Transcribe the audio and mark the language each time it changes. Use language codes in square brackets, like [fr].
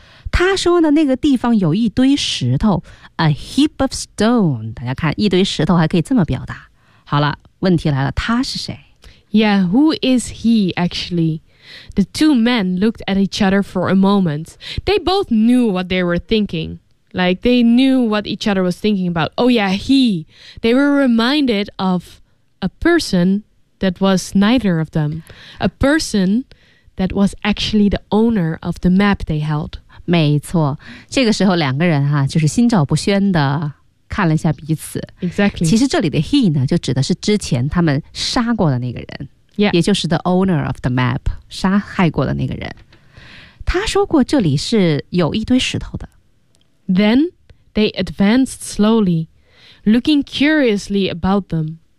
[zh] 他说呢，那个地方有一堆石头。 [en] A heap of stone. [zh] 大家看，一堆石头还可以这么表达。好了，问题来了，他是谁？ [en] Yeah, who is he actually? The two men looked at each other for a moment. They both knew what they were thinking. Like, they knew what each other was thinking about. Oh yeah, he. They were reminded of a person that was neither of them. A person that was actually the owner of the map they held. [zh] 没错，这个时候两个人哈，就是心照不宣的看了一下彼此。 [en] Exactly. [zh] 其实这里的 he 呢，就指的是之前他们杀过的那个人。 [en] Yeah. [zh] 也就是 [en] the owner of the map, [zh] 杀害过的那个人。他说过这里是有一堆石头的。 [en] Then they advanced slowly, looking curiously about them.